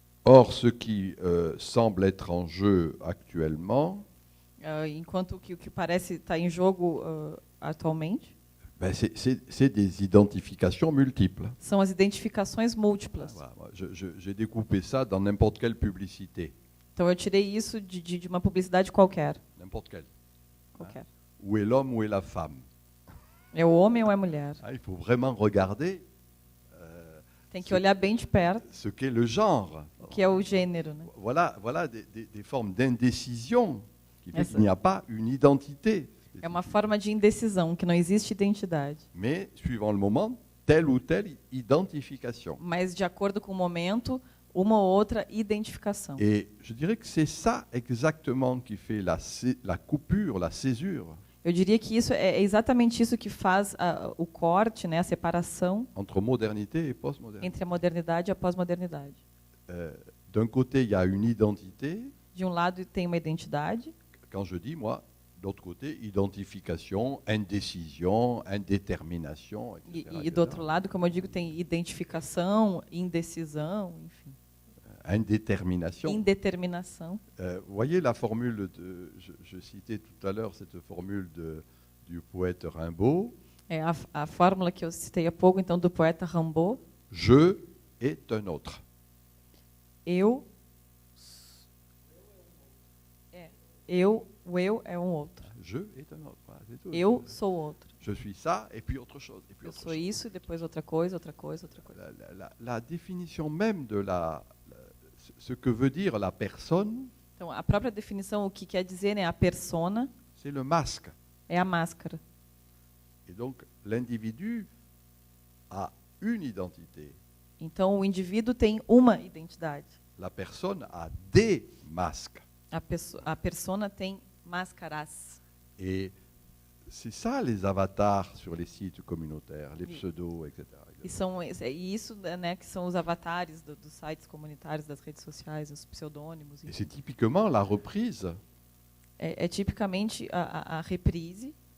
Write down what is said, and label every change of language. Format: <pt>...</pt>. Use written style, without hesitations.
<fr>Or, ce qui semble être en jeu actuellement,</fr> <pt>Enquanto o que parece estar em jogo atualmente</pt> <fr>ben c'est des identifications multiples.</fr> <pt>são as identificações múltiplas.</pt> <fr>Voilà, moi, j'ai découpé ça dans n'importe quelle publicité,</fr> <pt>Então eu tirei isso de uma publicidade qualquer.</pt> <fr>n'importe quelle.</fr> <pt>Qualquer.</pt> <fr>Où est l'homme, où est la femme?</fr> <pt>É o homem ou é a mulher?</pt> <fr>Ah, il faut vraiment regarder</fr> <pt>Tem que olhar bem de perto,</pt> <fr>ce qu'est le genre.</fr> <pt>que é o gênero, né?</pt> <fr>Voilà des formes d'indécision qui fait</fr> <pt>Essa-</pt> <fr>qu'il n'y a pas une identité.</fr> <pt>É uma forma de indecisão, que não existe identidade.</pt> <fr>Mais, suivant le moment, telle ou telle identification.</fr> <pt>Mas, de acordo com o momento, uma ou outra identificação.</pt> <fr>Et je dirais que c'est ça exactement qui fait la coupure, la césure</fr> <pt>Eu diria que isso é exatamente isso que faz o corte, né, a separação</pt> <fr>entre modernité et postmodernité.</fr> <pt>entre a modernidade e a pós-modernidade.</pt> <fr>D'un côté, il y a une identité.</fr> <pt>De um lado tem uma identidade,</pt> <fr>Quand je dis, moi, d'autre côté, identification, indécision, indétermination, etc.</fr> <pt>e do outro lado, como eu digo, tem identificação, indecisão, enfim,</pt> <fr>Indétermination.</fr> <pt>indeterminação.</pt> <fr>Vous voyez la formule, je citais tout à l'heure cette formule du poète Rimbaud,</fr> <pt>É a fórmula que eu citei há pouco, então, do poeta Rimbaud.</pt> <fr>je est un autre.</fr> <pt>O eu é um outro.</pt> <fr>Je est un autre. Voilà, c'est tout.</fr> <pt>Eu sou outro.</pt> <fr>Je suis ça et puis autre chose. Et puis</fr> <pt>Eu</pt> <fr>autre</fr> <pt>sou</pt> <fr>chose.</fr> <pt>isso e depois outra coisa, outra coisa, outra coisa.</pt> <fr>La définition même de ce que veut dire la personne,</fr> <pt>Então, a própria definição, o que quer dizer, né, a persona,</pt> <fr>c'est le masque.</fr> <pt>é a máscara.</pt> <fr>Et donc, l'individu a une identité.</fr> <pt>Então, o indivíduo tem uma identidade.</pt> <fr>La personne a des masques.</fr> <pt>A persona tem máscaras.</pt> <fr>Et c'est ça les avatars sur les sites communautaires, les pseudos, etc.</fr> <pt>E isso, né, que são os avatares dos sites comunitários, das redes sociais, os pseudônimos.</pt> <fr>Et c'est typiquement la reprise</fr> <pt>É tipicamente a reprise</pt>